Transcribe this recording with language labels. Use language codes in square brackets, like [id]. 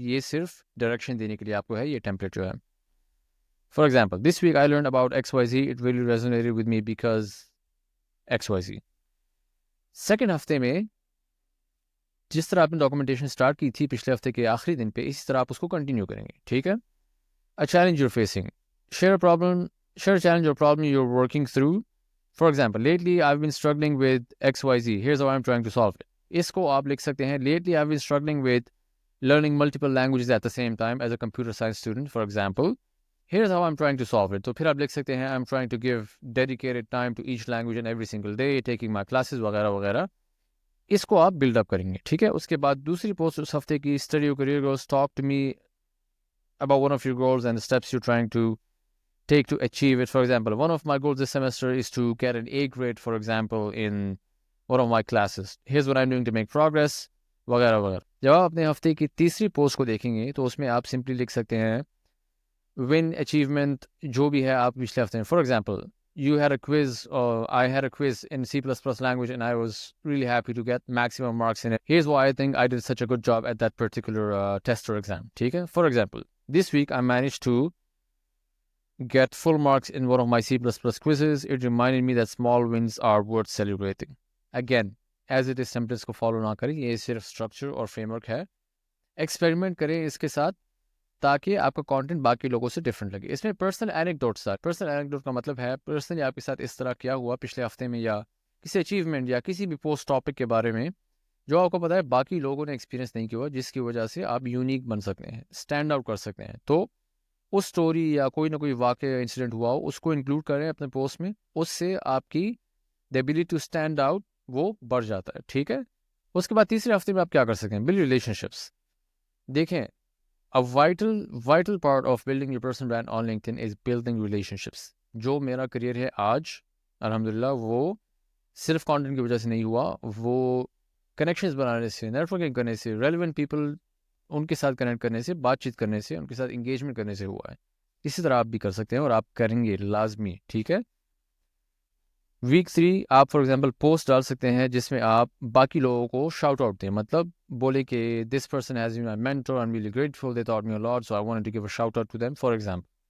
[ur] یہ صرف ڈائریکشن دینے کے لیے آپ کو ہے یہ ٹیمپلیٹ جو ہے. [en] For example this week I learn about X Y Z, it really resonated with me because X Y Z. [ur] Second ہفتے میں جس طرح آپ نے ڈاکومنٹیشن اسٹارٹ کی تھی پچھلے ہفتے کے آخری دن پہ، اسی طرح آپ اس کو کنٹینیو کریں گے. [en] ٹھیک ہے، a challenge you're facing, share a challenge or problem you're working through. For example, lately I've been struggling with XYZ, here's how I'm trying to solve it. [ur] اس کو آپ لکھ سکتے ہیں [en] lately I've been struggling with learning multiple languages at the same time as a computer science student, for example, here's how I'm trying to solve it. [ur] تو پھر آپ لکھ سکتے ہیں [en] I'm trying to give dedicated time to each language and every single day, taking my classes [ur] وغیرہ وغیرہ. اس کو آپ بلڈ اپ کریں گے. ٹھیک ہے، اس کے بعد دوسری پوسٹ اس ہفتے کی [en] Study your career goals, talk to me about one of your goals and the steps you're trying to take to achieve it. For example, one of my goals this semester is to get an A grade, for example, in one of my classes. Here's what I'm doing to make progress, [ur] وغیرہ وغیرہ. جب آپ اپنے ہفتے کی تیسری post کو دیکھیں گے تو اس میں آپ سمپلی لکھ سکتے ہیں ون اچیومنٹ جو بھی ہے آپ پچھلے ہفتے میں. [en] For example you had a quiz, or I had a quiz in C++ language and I was really happy to get maximum marks in it. Here's why I think I did such a good job at that particular test or exam. ٹھیک ہے، for example, this week I managed to get full marks in one of my C++ quizzes. It reminded me that small wins are worth celebrating. Again, as it is [ur] templates کو follow نہ کریں، یہ صرف structure اور frame work ہے. Experiment کریں اس کے ساتھ تاکہ آپ کا کانٹینٹ باقی لوگوں سے ڈفرینٹ لگے. اس میں پرسنل اینیکڈوٹس تھا. پرسنل اینیکڈوٹ کا مطلب ہے پرسنلی آپ کے ساتھ اس طرح کیا ہوا پچھلے ہفتے میں، یا کسی اچیومنٹ یا کسی بھی پوسٹ ٹاپک کے بارے میں جو آپ کو پتا ہے باقی لوگوں نے ایکسپیرینس نہیں کیا ہوا، جس کی وجہ سے آپ یونیک بن سکتے ہیں، اسٹینڈ آؤٹ کر سکتے ہیں. تو اس اسٹوری یا کوئی نہ کوئی واقعہ انسیڈنٹ ہوا ہو، اس کو انکلوڈ کریں اپنے پوسٹ میں. اس سے آپ کی the ability to stand out وہ بڑھ جاتا ہے. ٹھیک ہے، اس کے بعد تیسرے ہفتے میں آپ کیا کر سکتے ہیں؟ Blood relation ships. [en] دیکھیں، A vital part of building your personal brand on LinkedIn is building relationships. [ur] جو میرا کریئر ہے آج الحمدللہ وہ صرف کانٹینٹ کی وجہ سے نہیں ہوا، وہ کنیکشنز بنانے سے، نیٹورکنگ کرنے سے، ریلیونٹ پیپل ان کے ساتھ کنیکٹ کرنے سے، بات چیت کرنے سے، ان کے ساتھ انگیجمنٹ کرنے سے ہوا ہے. اسی طرح آپ بھی کر سکتے ہیں اور آپ کریں گے لازمی. ٹھیک ہے، ویک 3 آپ فار ایگزامپل پوسٹ ڈال سکتے ہیں جس میں آپ باقی لوگوں کو شاؤٹ آؤٹ دیں، مطلب بولے کہ [en] This person has been my mentor, I am really grateful, they taught me a lot, so I wanted to give a shout out to them for example.